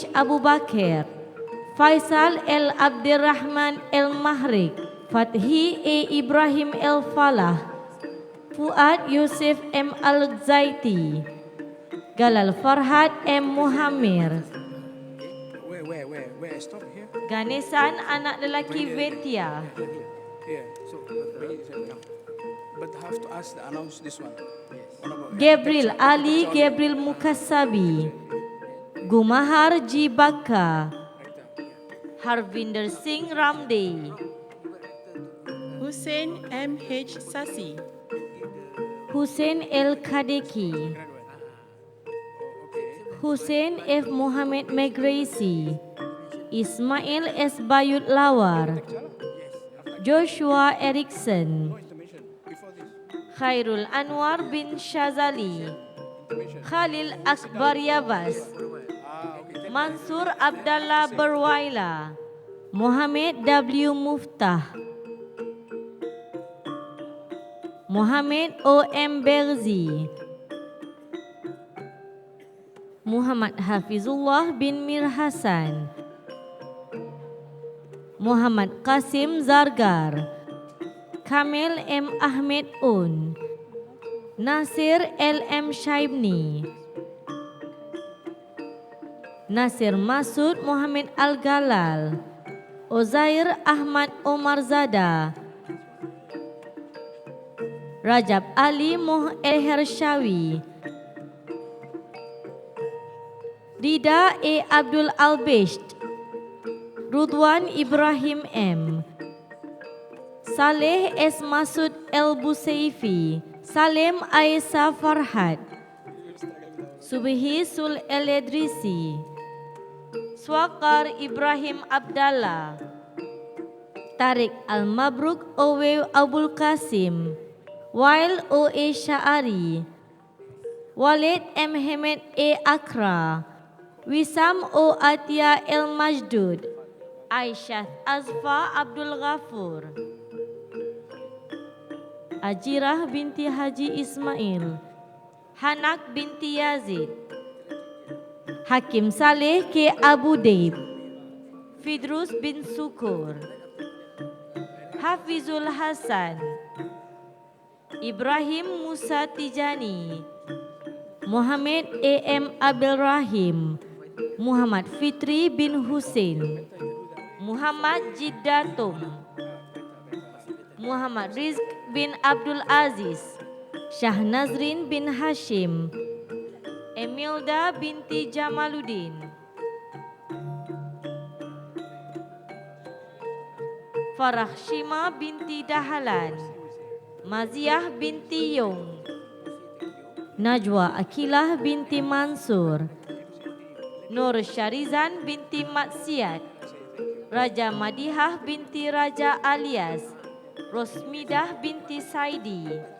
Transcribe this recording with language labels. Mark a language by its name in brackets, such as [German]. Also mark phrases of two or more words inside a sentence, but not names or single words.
[English] Abu Bakar, Faisal El Abdirrahman El Mahrik, Fathi A. Ibrahim El Falah, Fuad Yusuf M. Al-Zaiti, Galal Farhad M. Muhammad, Where? Stop here? [Malay] Ganesan anak lelaki Vetia, [English] Here. So, but have to ask, announce this one. Gabriel Ali Gabriel Mukasabi, Gumahar G. Baka, Harvinder Singh Ramde, Hussein M.H. Sasi. Hussein El Khadeki, Hussein F. Muhammad Megraisi, Ismail S. Bayut Lawar, Joshua Erickson, Khairul Anwar bin Shazali, Khalil Akbar Yabas, Mansur Abdallah Berwaila, Muhammad W. Muftah, Muhammad O. M. Berzi, Muhammad Hafizullah bin Mir Hasan, Muhammad Qasim Zargar, Kamil M. Ahmed Un, Nasir L. M. Shaibni, Nasir Masud Muhammad Al-Galal, Ozair Ahmad Omar Zada, Rajab Ali Moh El Hershawi, Rida A. Abdul Albisht, Rudwan Ibrahim M, Saleh S. Masud El Buseifi, Salem Aisyah Farhad, Subhi Sul El Edrisi, Swakar Ibrahim Abdallah, Tarik Al Mabruk Owe Abul Qasim, Wail O. A. Syari, Walid M. Hamed A. Akra, Wisam O. Atia El Majdud, Aisyah Azfa Abdul Ghafur, Ajirah binti Haji Ismail, Hanak binti Yazid, Hakim Saleh K. Abu Daib, Fidrus bin Sukur, Hafizul Hasan, Ibrahim Musa Tijani, Muhammad A.M. Abdul Rahim, Muhammad Fitri bin Hussein, Muhammad Jiddatum, Muhammad Rizq bin Abdul Aziz, Shah Nazrin bin Hashim, Emilda binti Jamaluddin, Farah Shima binti Dahalan, Maziah binti Yong, Najwa Akilah binti Mansur, Nur Syarizan binti Maksiat, Raja Madihah binti Raja Alias, Rosmidah binti Saidi,